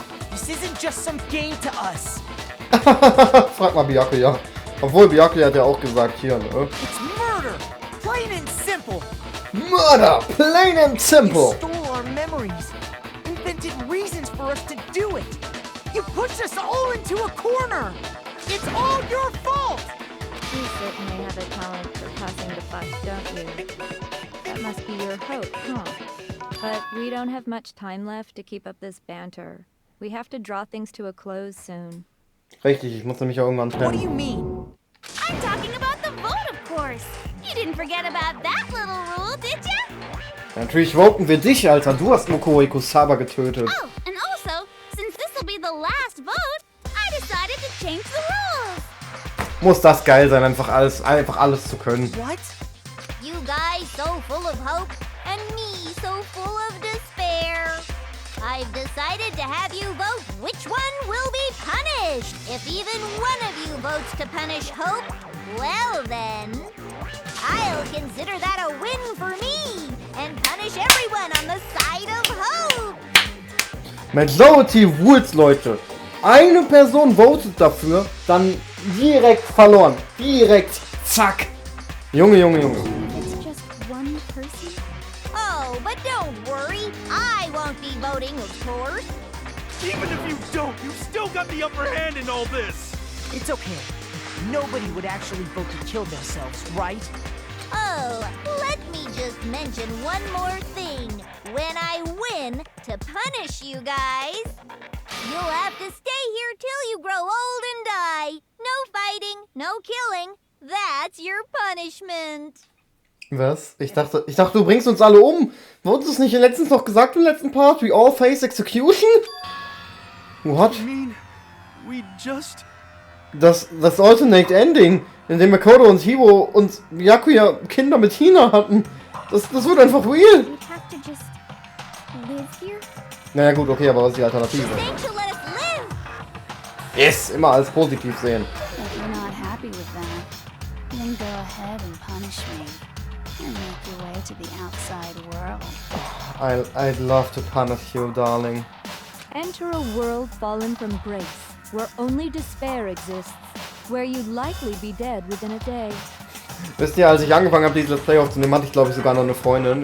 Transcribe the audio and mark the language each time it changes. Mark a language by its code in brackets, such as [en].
[en] This isn't just some game to us. [de] Frag mal Byakuya. Obwohl, Byakuya hat ja auch gesagt, hier, ne? [en] It's murder! Plain and simple! Murder! Plain and simple! You stole our memories. Invented reasons for us to do it. You pushed us all into a corner. It's all your fault! You certainly have a talent for passing the buck, don't you? That must be your hope, huh? But we don't have much time left to keep up this banter. We have to draw things to a close soon. [de] Richtig, ich muss nämlich auch irgendwann [en] What do you [de] trennen. [en] mean? I'm talking about the vote, of course. You didn't forget about that little rule, did you? [de] Natürlich voten wir dich, Alter. Du hast Mokoi Kusaba getötet. [en] Oh, and also, since this will be the last vote, I decided to change the rules. [de] Muss das geil sein, einfach alles zu können. [en] What? You guys so full of hope, and me so full of despair. I've decided to have you vote which one will be punished. If even one of you votes to punish Hope, well then, I'll consider that a win for me and punish everyone on the side of Hope. Majority Rules, Leute. [de] Eine Person votet dafür, dann direkt verloren. Direkt. Zack. Junge. [en] It's just one person. Oh, but don't worry. I won't be voting, of course. Even if you don't, you've still got the upper hand in all this. It's okay. Nobody would actually vote to kill themselves, right? Oh, let me just mention one more thing. When I win to punish you guys, you'll have to stay here till you grow old and die. No fighting, no killing. That's your punishment. [de] Was? Ich dachte, du bringst uns alle um. Wurdest du es nicht letztens noch gesagt im letzten Part? [en] We all face execution? What? I mean, we just... [de] Das Alternate Ending, in dem Makoto und Hibo und Byakuya Kinder mit Hina hatten. Das wird einfach real. [en] We'd have to just live here. [de] Naja gut, okay, aber was ist die Alternative? [en] Think you'll let us live. [de] Yes, immer als positiv sehen. [en] If you're not happy with that, then go ahead and punish me. And make your way to the outside world. I'd love to punish you, darling. Enter a world fallen from grace, where only despair exists, where you'd likely be dead within a day. [de] Wisst ihr, als ich angefangen habe, dieses Let's Play aufzunehmen, hatte ich glaube ich sogar noch eine Freundin.